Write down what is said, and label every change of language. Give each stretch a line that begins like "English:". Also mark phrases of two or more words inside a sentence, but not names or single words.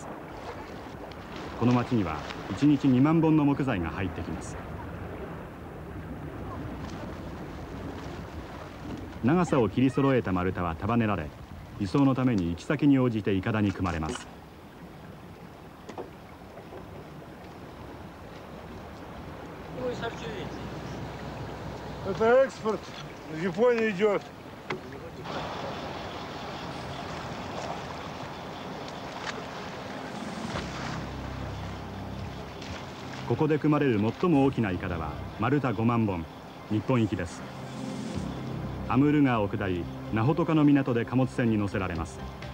Japanese: この町には1日2万本の木材が入ってきます。長さを切り揃えた丸太は束ねられ、輸送のために行き先に応じていかだに組まれます。
Russian: Это экспорт. В Японию идет.
Japanese: ここで組まれる最も大きなイカダは丸太5万本、日本行きです。アムール川を下り、ナホトカの港で貨物船に乗せられます。